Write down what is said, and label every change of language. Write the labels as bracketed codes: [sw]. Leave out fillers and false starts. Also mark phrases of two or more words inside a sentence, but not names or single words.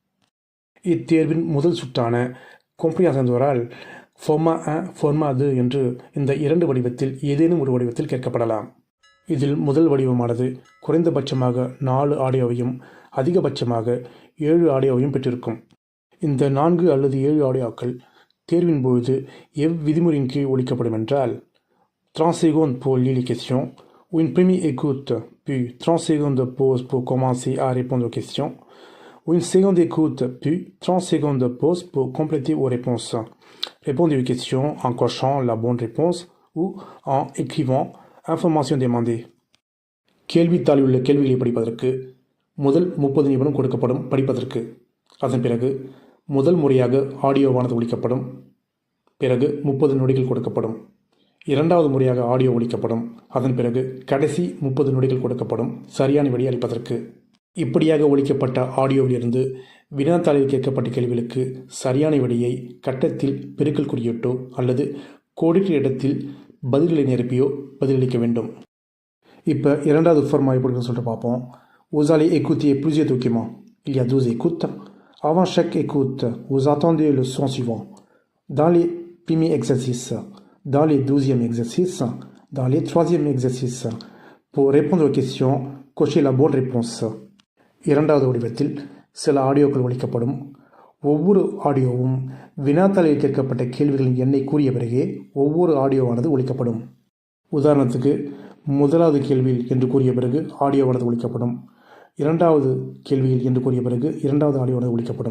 [ta] இத்தேர்வின் முதல் சுற்றான [fr] compréhension orale [ta] ஃபார்மா 1, ஃபார்மா 2 என்று இந்த 2 வடிவத்தில் ஏதேனும் ஒரு வடிவத்தில் கேட்கப்படலாம். இதில் முதல் வடிவமானது குறைந்தபட்சமாக 4 ஆடியோவையும் அதிகபட்சமாக 7 ஆடியோவையும் பெற்றிருக்கும். இந்த 4 அல்லது 7 ஆடியோக்கள் தேர்வின் பொழுது எவ்விதிமுறையின் கீழ் ஒலிக்கப்படும் என்றால் [fr] 30 secondes pour lire les questions, ou une première écoute, puis 30 secondes de pause pour commencer à répondre aux questions, ou une seconde écoute, puis 30 secondes de pause pour compléter vos réponses. Répondez aux questions en cochant la bonne réponse ou en écrivant information demandée. [ta] கேள்வித்தாளில் உள்ள கேள்விகளை படிப்பதற்கு முதல் 30 நிமிடம் கொடுக்கப்படும் படிப்பதற்கு. அதன் பிறகு முதல் முறையாக ஆடியோவானது ஒலிக்கப்படும். பிறகு 30 நொடிகள் கொடுக்கப்படும். இரண்டாவது முறையாக ஆடியோ ஒலிக்கப்படும். அதன் பிறகு கடைசி 30 நொடிகள் கொடுக்கப்படும் சரியான விடை அளிப்பதற்கு. இப்படியாக ஒலிக்கப்பட்ட ஆடியோவிலிருந்து வினாத்தாளில் கேட்கப்பட்ட கேள்விகளுக்கு சரியான விடையை கட்டத்தில் பெருக்கல் குறியிட்டோ அல்லது கோடிட்ட இடத்தில் பதில்களை நிரப்பியோ பதிலளிக்க வேண்டும். இப்போ இரண்டாவது ஃபார்மா எப்படி சொல்லிட்டு பார்ப்போம். [fr] Vous allez écouter plusieurs documents. Il y a 12 écoutes. Avant chaque écoute, vous attendez le son suivant. Dans les premiers exercices, dans les 12e exercices, dans les 3e exercices. Pour répondre aux questions, cochez la bonne réponse. [ta] இரண்டாவது வடிவத்தில் சில ஆடியோக்கள் ஒலிக்கப்படும். ஒவ்வொரு ஆடியோவும் வினாத்தாளில் கேட்கப்பட்ட கேள்விகளின் எண்ணை கூறிய பிறகே ஒவ்வொரு ஆடியோவானது ஒலிக்கப்படும். உதாரணத்துக்கு முதலாவது கேள்வியில் என்று கூறிய பிறகு ஆடியோவானது ஒலிக்கப்படும். இரண்டாவது கேள்வியில் என்று கூறிய பிறகு இரண்டாவது ஆடியோவானது ஒலிக்கப்படும்.